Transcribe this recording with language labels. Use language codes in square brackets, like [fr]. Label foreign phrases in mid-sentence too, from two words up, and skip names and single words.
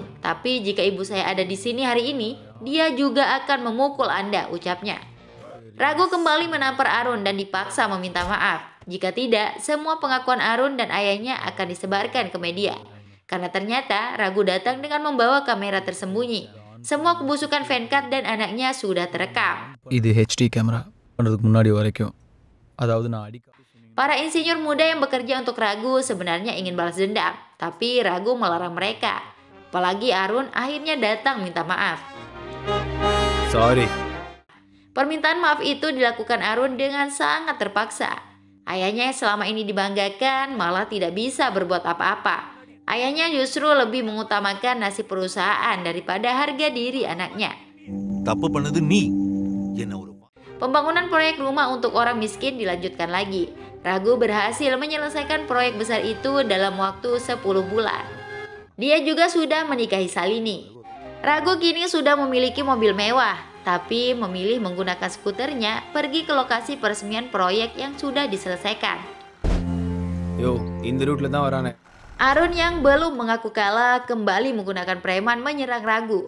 [id] Tapi jika ibu saya ada di sini hari ini, dia juga akan memukul Anda, ucapnya. Ragu kembali menampar Arun dan dipaksa meminta maaf. Jika tidak, semua pengakuan Arun dan ayahnya akan disebarkan ke media. Karena ternyata Ragu datang dengan membawa kamera tersembunyi. Semua kebusukan Venkat dan anaknya sudah terekam. [ta] இது [en] HD camera [ta] பண்ணுறதுக்கு முன்னாடி வரைக்கும் அதாவது நான் அடிக்க [id] Para insinyur muda yang bekerja untuk Ragu sebenarnya ingin balas dendam, tapi Ragu melarang mereka. Apalagi Arun akhirnya datang minta maaf. சாரி Permintaan maaf itu dilakukan Arun dengan sangat terpaksa. Ayahnya yang selama ini dibanggakan malah tidak bisa berbuat apa-apa. Ayahnya justru lebih mengutamakan nasib perusahaan daripada harga diri anaknya. [ta] தப்பு பண்ணது நீ. என்ன ஒரு [id] Pembangunan proyek rumah untuk orang miskin dilanjutkan lagi. Ragu berhasil menyelesaikan proyek besar itu dalam waktu 10 bulan. Dia juga sudah menikahi Salini. Ragu kini sudah memiliki mobil mewah, tapi memilih menggunakan skuternya pergi ke lokasi peresmian proyek yang sudah diselesaikan. [ta] யோ இந்த ரூட்ல தான் வரானே. [id] Arun yang belum mengaku kalah kembali menggunakan preman menyerang Ragu.